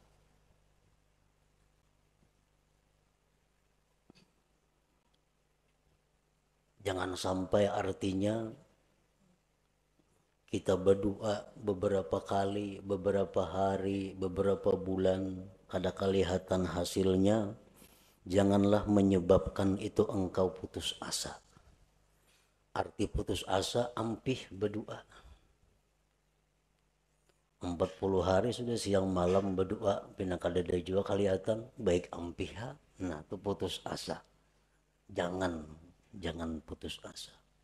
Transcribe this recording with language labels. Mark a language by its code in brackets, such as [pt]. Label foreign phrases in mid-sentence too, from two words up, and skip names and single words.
[id] Jangan sampai artinya kita berdoa beberapa kali, beberapa hari, beberapa bulan, kada kelihatan hasilnya, janganlah menyebabkan itu engkau putus asa. [bjn] Arti putus asa, ampih berdoa. 40 hari sudah siang malam berdoa, pina kada juga kelihatan, baik ampih ha. [id] Nah, itu putus asa. Jangan putus asa.